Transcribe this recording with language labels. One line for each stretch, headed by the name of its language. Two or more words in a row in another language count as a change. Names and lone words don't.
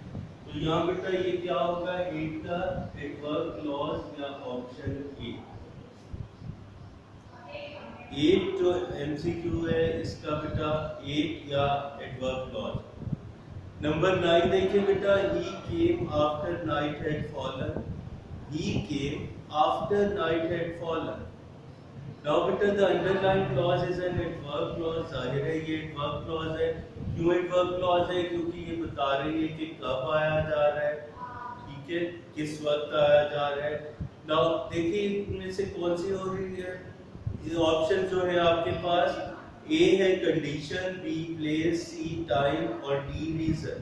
Hindi: तो यहाँ बेटा ये क्या होगा, 8 का
English: adverb clause
Hindi: या
English: option A.
Hindi: 8 जो MCQ है इसका बेटा 8 या
English: adverb clause.
Hindi: नंबर 9 देखिए बेटा,
English: he came after night had fallen. He came after night had fallen. Now बेटा the underlying clause is an adverb clause।
Hindi: जाहिर है ये
English: adverb clause
Hindi: है। क्यों
English: adverb clause
Hindi: है, क्योंकि ये बता रही है कि कब आया जा रहा है, ठीक है, किस वक्त आया जा रहा है। Now देखिए इनमें से कौन सी हो रही है, ये ऑप्शन जो है आपके पास, ए है कंडीशन,
English: B place, C time
Hindi: और
English: D reason.